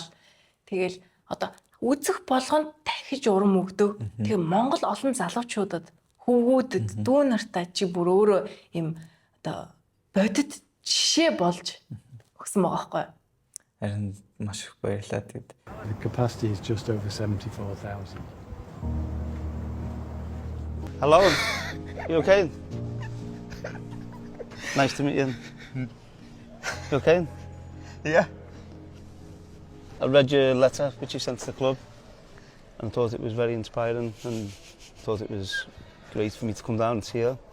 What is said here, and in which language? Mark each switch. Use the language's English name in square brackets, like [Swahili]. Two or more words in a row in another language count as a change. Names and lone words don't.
[Mongolian] Тэгэл одоо үзэх болгонд дахиж урам өгдөг. Тэгээ Монгол олон залуучуудад хөвгүүдэд дүү нартай чи бүр өөрөө юм одоо бодит жишээ болж өгсөн байгаа байхгүй. Харин маш их баярлалаа тэгэд. [English] The capacity is just over 74,000. Hello. You okay? Nice to meet you. You okay? Yeah. I read your letter which you sent to the club and thought it was very inspiring and thought it was great for me to come down and see you.